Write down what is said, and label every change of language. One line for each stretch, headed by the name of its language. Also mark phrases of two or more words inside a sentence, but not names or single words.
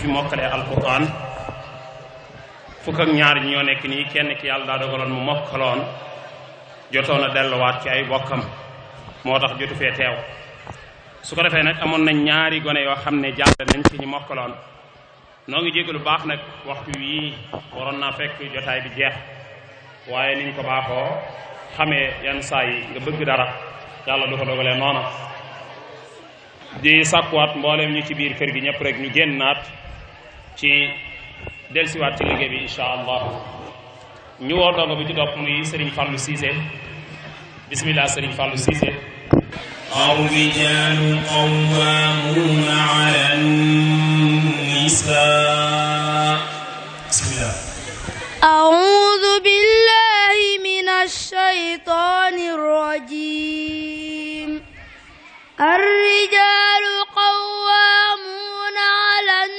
Wolof: mokkalee alquran fukk ak ñaar ñoo nekk nii kenn ki yàlla daa dogaloon mu mokkaloon jotoon a delluwaat ci ay bokkam moo tax jotu fee teew su ko defee nag amoon nañ ñaari gone yoo xam ne jàll nañ ci ñu mokkaloon noo ngi jégg lu baax nag waxtu yii waroon naa fekk jotaay bi jeex waaye niñ ko baaxoo xamee yenn saa yi nga bëgg dara yàlla du ko dogalee noonu di sàkkuwaat mbooleem ñu ci biir kër gi ñëpp rek ñu génnaat ci delsiwaat ci liggéey bi
Arabic: إن شاء الله
Wolof: ñu woo dongo bi ci topp muy Serigne Fallou Cissé bismillah Serigne Fallou Cissé
Arabic: الرجال قوامون على النساء بسم الله أعوذ بالله من الشيطان الرجيم الرجال قوامون على